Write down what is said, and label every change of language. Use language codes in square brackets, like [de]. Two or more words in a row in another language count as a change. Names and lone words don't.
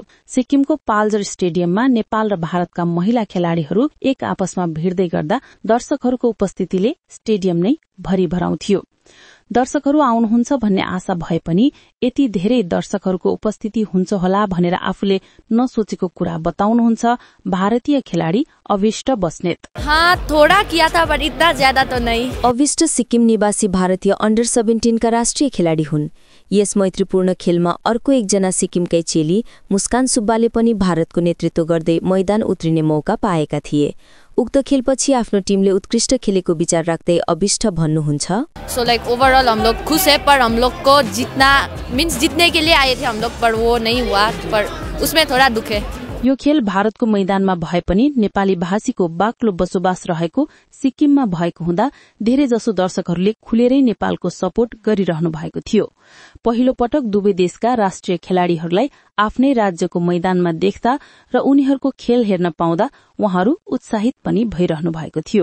[ne] सिक्किमको पाल्जर स्टेडियममा नेपाल र भारतका महिला खेलाड़ीहरू एक आपसमा भिड्दै गर्दा दर्शकहरूको उपस्थितिले स्टेडियम नै भरिभराउँथ्यो। दर्शकहरू आउनुहुन्छ भन्ने आशा भए पनि यति धेरै दर्शकहरूको उपस्थिति हुन्छ होला भनेर आफूले नसोचेको कुरा बताउनुहुन्छ भारतीय खेलाड़ी अविष्ट बस्नेत। [hi] थोड़ा किया था पर इतना ज्यादा तो नहीं। [ne] अविष्ट सिक्किम निवासी भारतीय अन्डर 17 का राष्ट्रिय खेलाड़ी हुन्। यस मैत्रीपूर्ण खेलमा अर्को एकजना सिक्किमकै चेली मुस्कान सुब्बाले पनि भारतको नेतृत्व गर्दै मैदान उत्रिने मौका पाएका थिए। उक्त खेलपछि आफ्नो टिमले उत्कृष्ट खेलेको विचार राख्दै अविष्ट भन्नुहुन्छ, [en] so like overall [hi] हम लोग खुश है, पर हम लोग को जीतने के लिए आए थे हम लोग, पर वो नहीं हुआ, पर उसमें थोड़ा दुख है। [ne] यो खेल भारतको मैदानमा भए पनि नेपाली भाषीको बाक्लो बसोबास रहेको सिक्किममा भएको हुँदा धेरै जसो दर्शकहरूले खुलेरै नेपालको सपोर्ट गरिरहनु भएको थियो। पहिलो पटक दुवै देशका राष्ट्रिय खेलाड़ीहरूलाई आफ्नै राज्यको मैदानमा देख्दा र उनीहरूको खेल हेर्न पाउँदा उहाँहरू उत्साहित पनि भइरहनु भएको थियो।